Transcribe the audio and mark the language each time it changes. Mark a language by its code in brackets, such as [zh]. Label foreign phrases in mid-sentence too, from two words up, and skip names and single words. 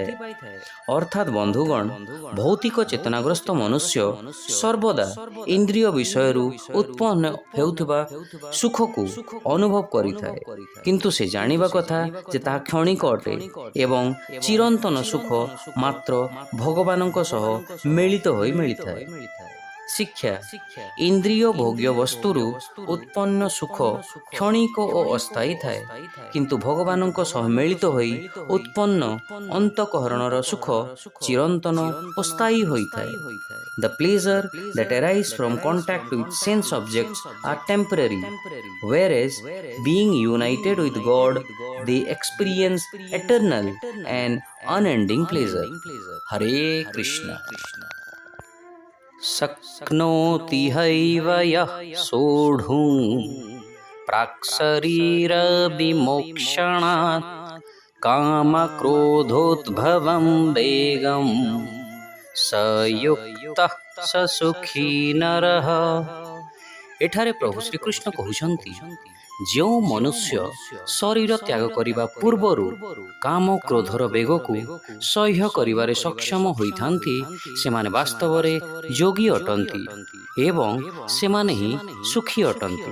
[or] ଅର୍ଥାତ୍ ବନ୍ଧୁଗଣ, ଭୌତିକ ଚେତନାଗ୍ରସ୍ତ ମନୁଷ୍ୟ ସର୍ବଦା ଇନ୍ଦ୍ରିୟ ବିଷୟରୁ ଉତ୍ପନ୍ନ ହେଉଥିବା ସୁଖକୁ ଅନୁଭବ କରିଥାଏ, କିନ୍ତୁ ସେ ଜାଣିବା କଥା ଯେ ତାହା କ୍ଷଣିକ ଅଟେ ଏବଂ ଚିରନ୍ତନ ସୁଖ ମାତ୍ର ଭଗବାନଙ୍କ ସହ ମିଳିତ ହୋଇ ମିଳିଥାଏ। ଶିକ୍ଷା, ଇନ୍ଦ୍ରିୟ ଭୋଗ୍ୟ ବସ୍ତୁରୁ ଉତ୍ପନ୍ନ ସୁଖ କ୍ଷଣିକ ଓ ଅସ୍ଥାୟୀ ଥାଏ, କିନ୍ତୁ ଭଗବାନଙ୍କ ସହ ମିଳିତ ହୋଇ ଉତ୍ପନ୍ନ ଅନ୍ତଃକରଣର ସୁଖ ଚିରନ୍ତନ ଓ ସ୍ଥାୟୀ ହୋଇଥାଏ। [en] The pleasure that arise from contact with sense objects are temporary, whereas being united with God, they experience eternal and unending pleasure. Hare Krishna. [sa] शक्नोति हैव यः सोढुं प्राक्शरीरविमोक्षणात् कामक्रोधोद्भवं वेगं स युक्तः स सुखी नरः। [or] ଏଠାରେ ପ୍ରଭୁ ଶ୍ରୀକୃଷ୍ଣ କହୁଛନ୍ତି, ଯେଉଁ ମନୁଷ୍ୟ ଶରୀର ତ୍ୟାଗ କରିବା ପୂର୍ବରୁ କାମ କ୍ରୋଧର ବେଗକୁ ସହ୍ୟ କରିବାରେ ସକ୍ଷମ ହୋଇଥାନ୍ତି ସେମାନେ ବାସ୍ତବରେ ଯୋଗୀ ଅଟନ୍ତି ଏବଂ ସେମାନେ ହିଁ ସୁଖୀ ଅଟନ୍ତି।